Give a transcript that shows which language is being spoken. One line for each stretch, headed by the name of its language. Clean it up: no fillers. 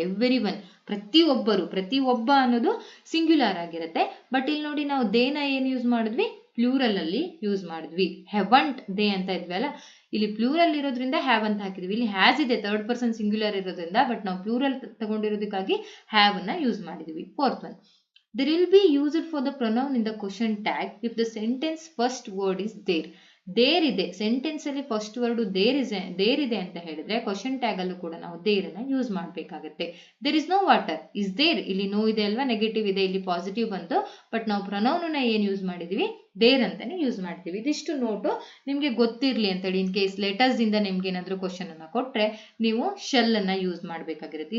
Kannada: Every one, ಪ್ರತಿಯೊಬ್ಬರು, ಪ್ರತಿಯೊಬ್ಬ ಅನ್ನೋದು ಸಿಂಗ್ಯುಲರ್ ಆಗಿರುತ್ತೆ. ಬಟ್ ಇಲ್ಲಿ ನೋಡಿ, ನಾವು ದೇನ ಏನ್ ಯೂಸ್ ಮಾಡಿದ್ವಿ? ಪ್ಲೂರಲ್ ಅಲ್ಲಿ ಯೂಸ್ ಮಾಡಿದ್ವಿ. ಹೆವಂಟ್ ದೇ ಅಂತ ಇದ್ವಿ ಅಲ್ಲ, ಇಲ್ಲಿ ಪ್ಲೂರಲ್ ಇರೋದ್ರಿಂದ ಹ್ಯಾವ್ ಅಂತ ಹಾಕಿದ್ವಿ. ಇಲ್ಲಿ ಹ್ಯಾಸ್ ಇದೆ, ಥರ್ಡ್ ಪರ್ಸನ್ ಸಿಂಗ್ಯುಲರ್ ಇರೋದ್ರಿಂದ, ಬಟ್ ನಾವು ಪ್ಲೂರಲ್ ತಗೊಂಡಿರೋದಕ್ಕಾಗಿ ಹ್ಯಾವ್ ಅನ್ನ ಯೂಸ್ ಮಾಡಿದ್ವಿ.
English: Fourth one, there will be used for the pronoun in the question tag if the sentence first word is there.
Kannada: There ಇದೆ, ಸೆಂಟೆನ್ಸ್ ಅಲ್ಲಿ ಫಸ್ಟ್ ವರ್ಡ್ ದೇರ್ ಇದೆ ಅಂತ ಹೇಳಿದ್ರೆ question tag ಅಲ್ಲೂ ಕೂಡ ನಾವು ದೇರ್ ಅನ್ನ ಯೂಸ್ ಮಾಡ್ಬೇಕಾಗತ್ತೆ.
English: there is no water, is there,
Kannada: ಇಲ್ಲಿ ನೋ ಇದೆ ಅಲ್ವಾ, ನೆಗೆಟಿವ್ ಇದೆ, ಇಲ್ಲಿ ಪಾಸಿಟಿವ್ ಬಂತು. ಬಟ್ ನಾವು ಪ್ರನೌನ್ ಏನ್ ಯೂಸ್ ಮಾಡಿದೀವಿ? ದೇರ್ ಅಂತಾನೆ ಯೂಸ್ ಮಾಡ್ತೀವಿ. ಇದಿಷ್ಟು ನೋಟು ನಿಮ್ಗೆ ಗೊತ್ತಿರ್ಲಿ ಅಂತ ಹೇಳಿ. ಇನ್ ಕೇಸ್ ಲೆಟರ್ಸ್ ಇಂದ ನಿಮ್ಗೆ ಏನಾದ್ರು ಕ್ವಶನ್ ಅನ್ನ ಕೊಟ್ರೆ ನೀವು ಶೆಲ್ ಅನ್ನ ಯೂಸ್ ಮಾಡ್ಬೇಕಾಗಿರುತ್ತೆ.